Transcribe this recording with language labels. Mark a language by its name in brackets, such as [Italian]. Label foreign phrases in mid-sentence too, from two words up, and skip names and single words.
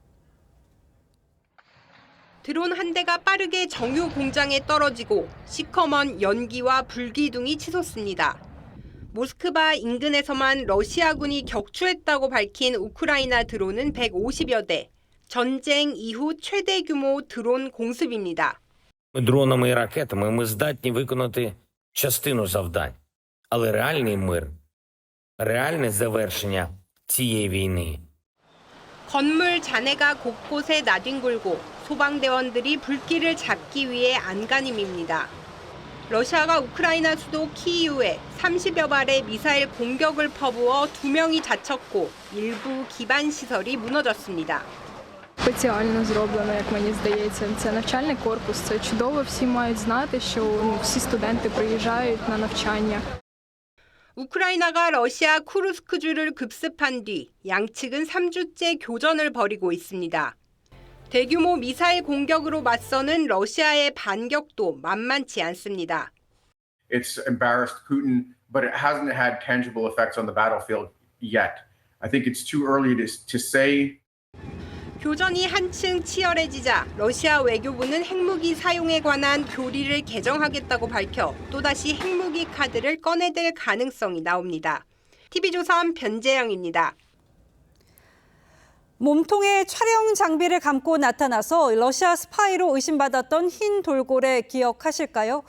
[Korean] 드론 한 대가 빠르게 정유 공장에 떨어지고 시커먼 연기와 불기둥이 치솟습니다. 모스크바 인근에서만 러시아군이 격추했다고 밝힌 우크라이나 드론은 150여 대, 전쟁 이후 최대 규모 드론 공습입니다. [Ukrainian] Дронами і ракетами ми здатні виконати частину завдань, але реальний мир, реальне завершення цієї війни. [Korean] 건물 잔해가 곳곳에 나뒹굴고 소방대원들이 불길을 잡기 위해 안간힘입니다. 러시아가 우크라이나 수도 키이우에 30여 발의 미사일 공격을 퍼부어 2명이 다쳤고 일부 기반 시설이 무너졌습니다. [Ukrainian] Спеціально зроблено, як мені здається. Це навчальний корпус, це чудово. Всі мають знати, що всі студенти приїжджають на навчання. [Korean] 우크라이나가 러시아 쿠르스크주를 급습한 뒤 양측은 3주째 교전을 벌이고 있습니다. 대규모 미사일 공격으로 맞서는 러시아의 반격도 만만치 않습니다. [English] It's embarrassed Putin, but it hasn't had tangible effects on the battlefield yet. I think it's too early to say. [Korean] 교전이 한층 치열해지자 러시아 외교부는 핵무기 사용에 관한 교리를 개정하겠다고 밝혀 또다시 핵무기 카드를 꺼내들 가능성이 나옵니다. TV조선 변재영입니다. 몸통에 촬영 장비를 감고 나타나서 러시아 스파이로 의심받았던 흰 돌고래 기억하실까요?